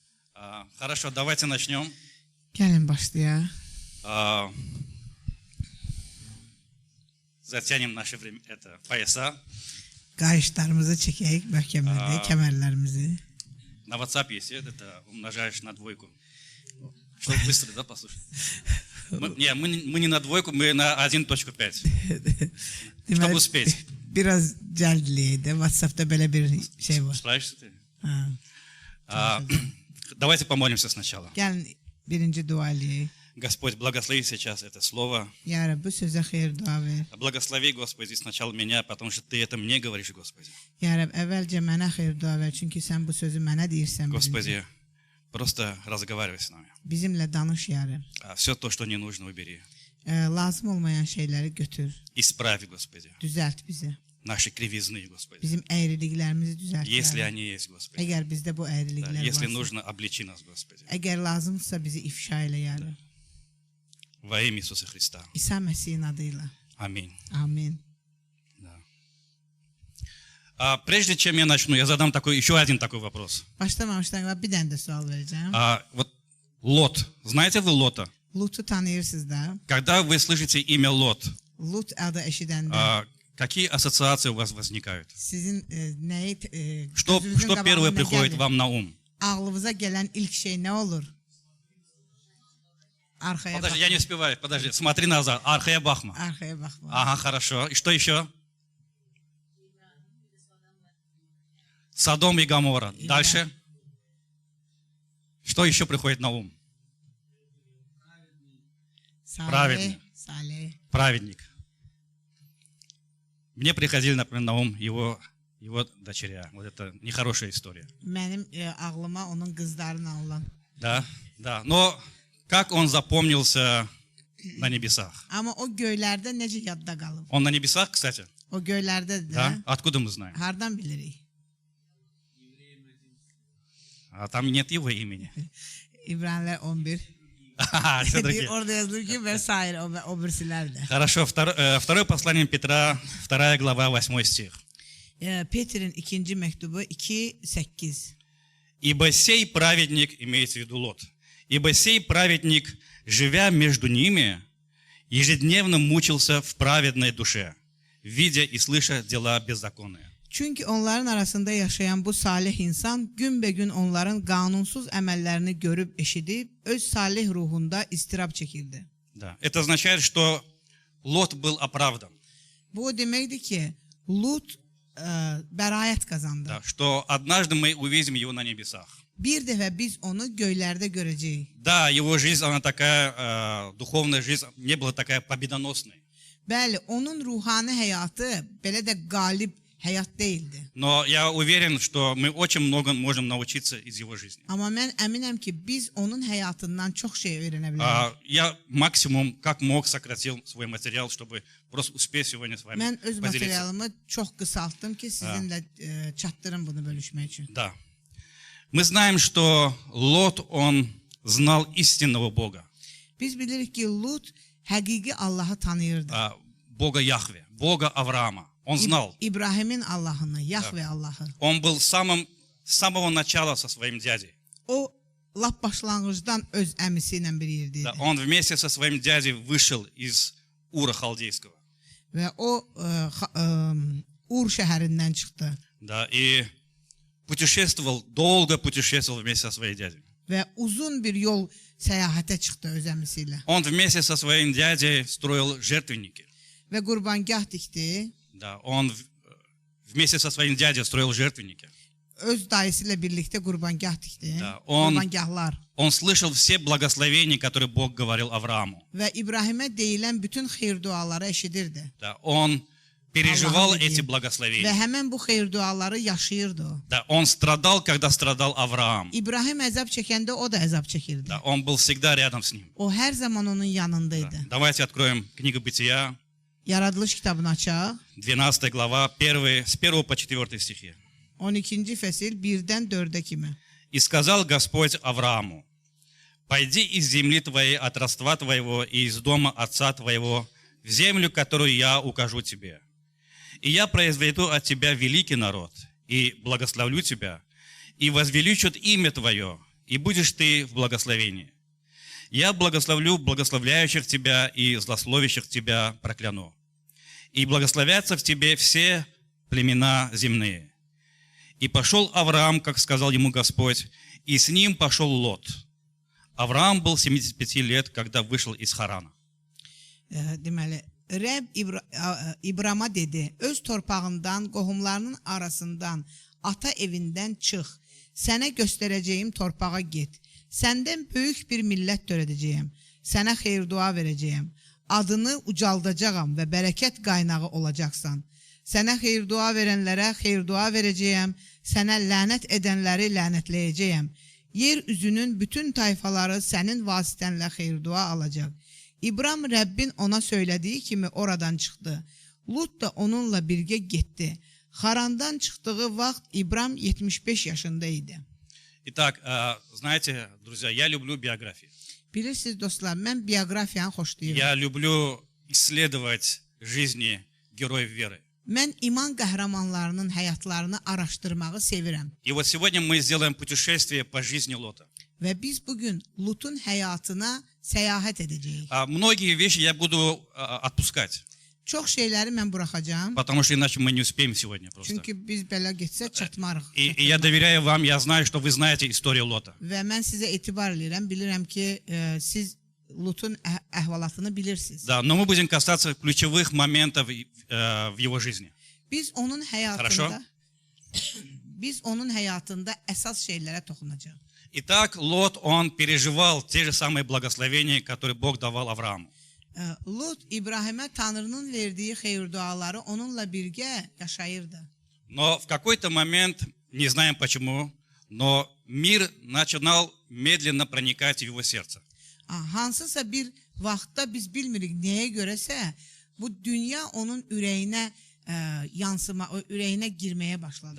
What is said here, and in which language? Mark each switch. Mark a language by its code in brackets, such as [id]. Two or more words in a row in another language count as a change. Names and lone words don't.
[ru] Хорошо, давайте начнем. [az] Gəlin başlayaq. [ru] Затянем наши пояса. [az] Qayışlarımızı çəkək, möhkəmlədək kəmərlərimizi. [ru] На WhatsApp есть, это умножаешь на двойку. Чтобы быстро, да, послушать? Мы не на двойку, мы на 1.5. Чтобы успеть. [az] Biraz cəldliyək də, WhatsApp-da belə bir şey var. [ru] Справишься ты? [az] Ha. [ru] Давайте помолимся сначала. [az] Gəlin birinci dua eləyək. [ru] Господь, благослови сейчас это слово. [az] Ya Rab, bu sözə xeyir dua ver. [ru] Благослови, Господи, сначала меня, потому что Ты это мне говоришь, Господи. [az] Ya Rab, əvvəlcə mənə xeyir dua ver, çünki sən bu sözü mənə deyirsən. [ru] Господи, просто разговаривай с нами. [az] Bizimlə danış, ya Rab. [ru] Все то, что не нужно, убери. [az] Lazım olmayan şeyləri götür. [ru] Исправи, Господи, [az] Düzəlt bizi. [ru] наши кривизны, Господи. [az] Bizim əyriliklərimizi düzəlt. [ru] Если они есть, Господи. [az] Əgər bizdə bu [ru] Да, [az] əyriliklər [ru] если [az] varsa. [ru] нужно, обличи нас, Господи. [az] Əgər lazımsa bizi ifşa elə, ya Rab. [ru] Во имя Иисуса Христа. [az] İsa Məsihin adıyla. [ru] Аминь. [az] Amin. [ru] Да. Прежде чем я начну, я задам еще один такой вопрос. [az] Başlamamışdan qabaq bir dənə də sual verəcəm. [ru] Вот Лот. Знаете вы Лота? [az] Lutu tanıyırsınız da. [ru] Когда вы слышите имя Лот, [az] Lut adı eşidəndə [ru] какие ассоциации у вас возникают? [az] sizin nəyi [ru] Что [az] gözünüzün [ru] первое [az] qabağına [ru] приходит [az] gəlir? [ru] вам на ум? [az] Ağlınıza gələn ilk şey nə olur? Arxaya [ru] Подожди, [az] bax. [ru] я не успеваю. Подожди, смотри назад. [az] Arxaya baxma. Arxaya baxma. [ru] Ага, хорошо. И что еще? Содом и Гоморра. Дальше. Что еще приходит на ум? Праведный. [az] Salih. [ru] Праведник. Мне приходили, например, на ум его дочеря. Вот это нехорошая история. [az] Mənim ağlıma onun qızlarına olan. [ru] Да, да. Но как он запомнился на небесах? [az] Amma o göylərdə necə yadda qalıb? [ru] Он на небесах, кстати? [az] O göylərdə də [ru] Да? Откуда мы знаем? [az] hardan bilirik? [ru] А там нет его имени. [az] İbraniler 11. [ru] Все-таки. [az] Orada yazılır ki [tr] vesaire o birisiler de. [ru] Хорошо. Второе послание Петра, 2 глава, 8 стих. [tr] Peter'in ikinci mektubu 2:8. [ru] Ибо сей праведник, имеется в виду Лот, ибо сей праведник, живя между ними, ежедневно мучился в праведной душе, видя и слыша дела беззаконные. [az] Çünkü onların arasında yaşayan bu salih insan günbegün onların kanunsuz əməllərini görüb eşidib öz salih ruhunda istirab çəkirdi. [ru] Да. Это означает, что Лот был оправдан. [az] Bu o deməkdir ki, Lut bəraət qazandı. [ru] Да, что однажды мы увидим его на небесах. [az] Bir dəfə biz onu göylərdə görəcəyik. [ru] Да, его жизнь, она такая, духовная жизнь, не была такая победоносной. [az] Bəli, onun ruhani həyatı belə də qalib həyat değildi. [ru] Но я уверен, что мы очень много можем научиться из его жизни. [az] Amma mən əminəm ki, biz onun həyatından çox şey öyrənə bilərik. [ru] Я максимум, как мог, сократил свой материал, чтобы просто успеть сегодня с вами [az] Mən öz [ru] поделиться. [az] materialımı çox qısaltdım ki, sizinlə çatdırım bunu bölüşmək üçün. [ru] Да. Мы знаем, что Лот, он знал истинного Бога. [az] Biz bilirik ki, Lut həqiqi Allahı tanıyırdı. [ru] Бога Яхве, Бога Авраама. Он знал. [az] İbrahimin Allahını, Yahve Allahı. [ru] Он был с самого начала со своим дядей. [az] O lap başlanğıcdan öz əmisi ilə bir yerdəydi. [ru] Да, он вместе со своим дядей вышел из Ура Халдейского. [az] Və o Ur şəhərindən çıxdı. [ru] Да, и долго pутешествовал вместе со своим дядей. [az] Və uzun bir yol səyahətə çıxdı öz əmisi ilə. [ru] Он вместе со своим дядей строил жертвенники. [az] Və qurbangah tikdi. [ru] Да, он вместе со своим дядей строил жертвенники. [az] Öz dayısı ilə birlikdə qurbangah tikdi. [ru] Да, [az] Qurbangahlar. [ru] Он слышал все благословения, которые Бог говорил Аврааму. [az] Və İbrahimə deyilən bütün xeyir duaları eşidirdi. [ru] Да, он переживал [az] Allah'ın dediği. [ru] эти [az] Və [ru] благословения. [az] həmən bu xeyir duaları yaşayırdı o. [ru] Да, он страдал, когда страдал Авраам. [az] İbrahim əzab çəkəndə o da əzab çəkirdi. [ru] Да, он был всегда rядом с ним. [az] O hər zaman onun yanındaydı. [ru] Да. Давайте откроем книгу Бытия, [az] Yaradılış kitabını açaq. [ru] 12 глава, с 1 по 4 стихи. [az] 12-ci fəsil 1-dən 4-ə kimi. [ru] «И сказал Господь Аврааму, пойди из земли твоей, от родства твоего и из дома отца твоего, в землю, которую я укажу тебе. И я произведу от тебя великий народ, и благословлю тебя, и возвеличат имя твое, и будешь ты в благословении. Я благословлю благословляющих тебя и злословящих тебя прокляну. И благословятся в тебе все племена земные. И пошел Авраам, как сказал ему Господь, и с ним пошел Лот. Авраам был 75 лет, когда вышел из Харана. [az] Deməli, Rəbb İbrama dedi, öz torpağından, qohumlarının arasından, ata evindən çıx, sənə göstərəcəyim torpağa get. Səndən böyük bir millət törədəcəyəm, sənə xeyir-dua verəcəyəm, adını ucaldacağam və bərəkət qaynağı olacaqsan. Sənə xeyir-dua verənlərə xeyir-dua verəcəyəm, sənə lənət edənləri lənətləyəcəyəm. Yer üzünün bütün tayfaları sənin vasitənlə xeyir-dua alacaq. İbram Rəbbin ona söylədiyi kimi oradan çıxdı. Lut da onunla birgə getdi. Harandan çıxdığı vaxt İbram 75 yaşında idi. [ru] Итак, знаете, друзья, я люблю биографии. [az] Bilirsiniz dostlar, mən biografiyanı xoşlayıram. [ru] Я люблю исследовать жизни героев веры. [az] Mən iman qəhrəmanlarının həyatlarını araşdırmağı sevirəm. [ru] И вот сегодня мы сделаем путешествие по жизни Лота. [az] Və biz bugün Lutun həyatına səyahət edəcəyik. [ru] Многие вещи я буду отпускать, [az] Çox şeyləri mən buraxacağam. [ru] потому что иначе мы не успеем сегодня просто. [az] Çünki biz belə getsə çatmarıq. [ru] И я доверяю вам, я знаю, что вы знаете историю Лота. [az] Və mən sizə etibar edirəm, bilirəm ki, siz Lutun əhvalatını bilirsiniz. [ru] Да, но мы будем касаться ключевых моментов в его жизни. [az] Biz onun [ru] Хорошо. [az] həyatında əsas şeylərə toxunacağıq. [ru] Итак, Лот, он переживал те же самые благословения, которые Бог давал Аврааму. [az] Lut İbrahimə Tanrının verdiyi xeyir-duaları onunla birgə yaşayırdı. [ru] Но в какой-то момент, не знаем почему, но мир начинал медленно проникать в его сердце. [az] Hansısa bir vaxtda biz bilmirik nəyə görəsə, bu dünya onun ürəyinə ürəyinə girməyə başladı.